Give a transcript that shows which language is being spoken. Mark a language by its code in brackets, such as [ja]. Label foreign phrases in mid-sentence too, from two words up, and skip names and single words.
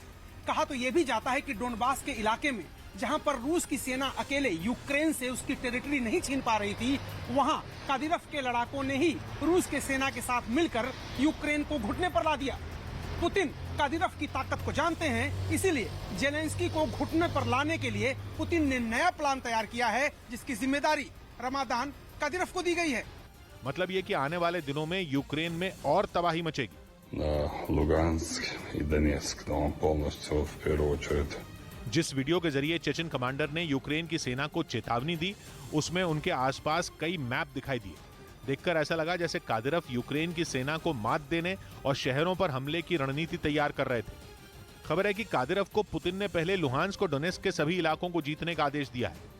[hi] कहा तो यह भी जाता है कि डोनबास के इलाके में जहां पर रूस की सेना अकेले यूक्रेन से उसकी टेरिटरी नहीं छीन पा रही थी, वहां कादिरोव के लड़ाकों ने ही रूस के सेना के साथ मिलकर यूक्रेन को घुटने पर ला दिया। पुतिन कादिरोव की ताकत को जानते हैं, इसीलिए जेलेंस्की को घुटने पर लाने के लिए पुतिन ने नया प्लान तैयार किया है जिसकी जिम्मेदारी रमजान कादिरोव को दी गई है। मतलब ये कि आने वाले दिनों में यूक्रेन में और तबाही मचेगी। [ru] Луганск и Донецк, но он полностью в первую очередь। [hi] जिस वीडियो के जरिए चेचन कमांडर ने यूक्रेन की सेना को चेतावनी दी, उसमें उनके आसपास कई मैप दिखाई दिए। देखकर ऐसा लगा जैसे कादिरोव यूक्रेन की सेना को मात देने और शहरों पर हमले की रणनीति तैयार कर रहे थे। खबर है कि कादिरोव को पुतिन ने पहले लुहांस्क और डोनेस्क के सभी इलाकों को जीतने का आदेश दिया है।